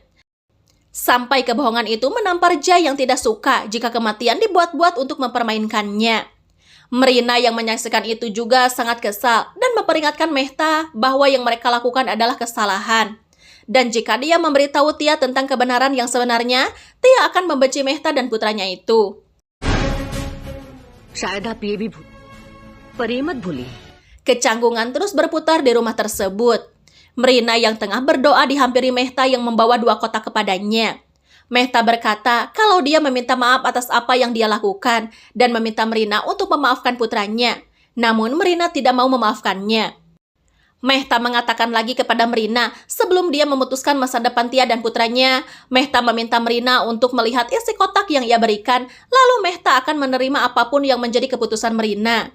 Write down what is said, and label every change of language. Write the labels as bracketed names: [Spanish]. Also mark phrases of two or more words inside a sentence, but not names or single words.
[Indonesian] Sampai kebohongan itu menampar Jai yang tidak suka jika kematian dibuat-buat untuk mempermainkannya. Merina yang menyaksikan itu juga sangat kesal dan memperingatkan Mehta bahwa yang mereka lakukan adalah kesalahan. Dan jika dia memberitahu Tia tentang kebenaran yang sebenarnya, Tia akan membenci Mehta dan putranya itu. [Hindi] शायद आप ये भी पर ये मत भूलिए [Indonesian] Kecanggungan terus berputar di rumah tersebut. Merina yang tengah berdoa dihampiri Mehta yang membawa 2 kotak kepadanya. Mehta berkata kalau dia meminta maaf atas apa yang dia lakukan dan meminta Merina untuk memaafkan putranya. Namun Merina tidak mau memaafkannya. Mehta mengatakan lagi kepada Merina sebelum dia memutuskan masa depan Tia dan putranya, Mehta meminta Merina untuk melihat isi kotak yang ia berikan, lalu Mehta akan menerima apapun yang menjadi keputusan Merina.